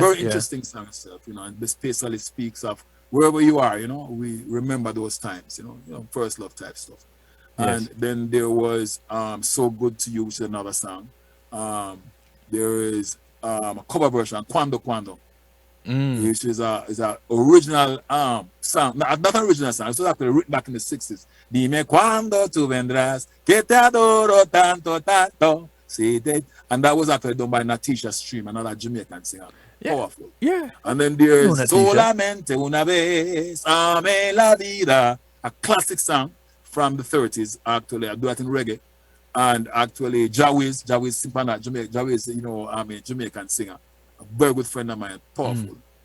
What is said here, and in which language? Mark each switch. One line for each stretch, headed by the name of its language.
English: Very interesting song itself, and this basically speaks of wherever you are, we remember those times, first love type stuff. Yes. And then there was So Good to You, which is another song. There is a cover version, Cuando Cuando, which is a original song. Not an original song, it was actually written back in the 60s.
Spanish: Dime cuando tú vendrás, que te adoro tanto, tanto.
English: See that? And that was actually done by Natisha Stream, another Jamaican singer. Yeah. Powerful. Yeah. And then there's Natisha.
Spanish: Solamente una vez, ame la vida,
English: a classic song from the 30s. Actually, I do that in reggae. And actually, Jawiz Simpana, Jawiz, I'm a Jamaican singer, a very good friend of mine, powerful.